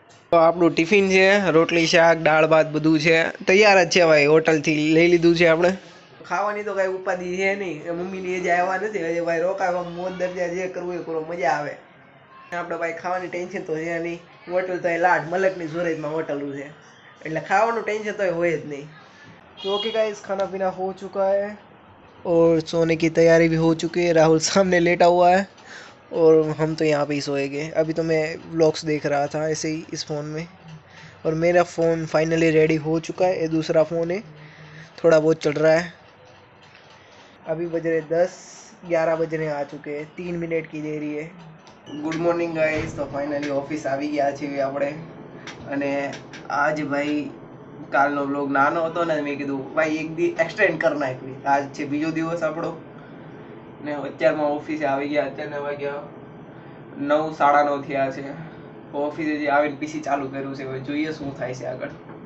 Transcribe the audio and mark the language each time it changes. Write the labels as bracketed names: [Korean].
[Gujarati] તો આપણું ટિફિન છે, રોટલી શાક દાળ ભાત બધું છે, તૈયાર જ છે ભાઈ. હોટલથી લઈ લીધું છે આપણે. ખાવાની તો કાંઈ ઉપાધિ છે નહીં, મમ્મીની એ જ આવ્યા નથી હજી ભાઈ. રોકાવા મોજ દરજ્જા જે કરવું એ કરો, મજા આવે. આપણે ભાઈ ખાવાની ટેન્શન તો છે નહીં. હોટલ તો એ લાડ મલકની સુરતમાં હોટલું છે એટલે ખાવાનું ટેન્શન તો હોય જ નહીં. [Hindi] तो ओके गाइस खाना पीना हो चुका है और सोने की तैयारी भी हो चुकी है. राहुल सामने लेटा हुआ है और हम तो यहाँ पे ही सोएंगे. अभी तो मैं व्लॉग्स देख रहा था ऐसे ही इस फ़ोन में और मेरा फ़ोन फाइनली रेडी हो चुका है. ये दूसरा फ़ोन है, थोड़ा बहुत चल रहा है. अभी बज रहे 10-11 बजने आ चुके हैं, 3 मिनट की देरी है. [Gujarati] Good morning guys. તો ફાઇનલી ઓફિસ આવી ગયા છીએ આપણે. અને આજ ભાઈ કાલનો વ્લોગ નાનો હતો ને, મેં કીધું ભાઈ એક દી એક્સટેન્ડ કરી નાખવી. આજ છે બીજો દિવસ આપણો ને અત્યારમાં ઓફિસે આવી ગયા. અત્યારના વાગ્યા 9-9:30 થયા છે. ઓફિસે જે આવીને પીસી ચાલુ કર્યું છે, હવે જોઈએ શું થાય છે આગળ.